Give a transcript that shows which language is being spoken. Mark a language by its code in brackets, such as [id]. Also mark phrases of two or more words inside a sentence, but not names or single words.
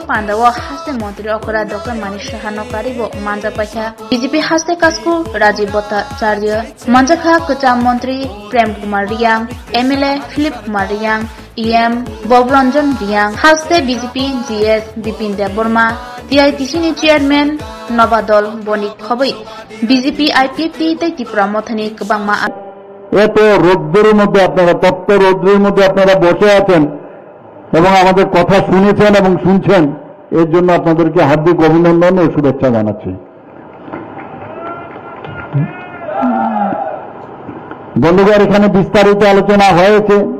[trp] पांडाव हास्ते मन्त्री अखरा डॉक्टर मानिक साहानो कारिबो मानजा पाइखा बीजेपी हास्ते कास्कु राजीव भट्टाचार्य मंजाखा कचा मंत्री प्रेम कुमार रियांग MLA फिलिप कुमार रियांग EM बबरंजन रियांग हास्ते बीजेपी GS बिपिन देबबर्मा TITC नि चेयरमैन नबादल बनिक खबै बीजेपी IPFT तै त्रिपुरा मथानि गोबांमा [bn] এত রোদ্রের মধ্যে আপনারা তপ্ত রোদ্রের মধ্যে আপনারা বসে আছেন এবং আমাদের কথা শুনেছেন এবং শুনছেন, এর জন্য আপনাদেরকে হার্দিক অভিনন্দন ও শুভেচ্ছা জানাচ্ছি। বন্ধুগণ, এখানে বিস্তারিত আলোচনা হয়েছে।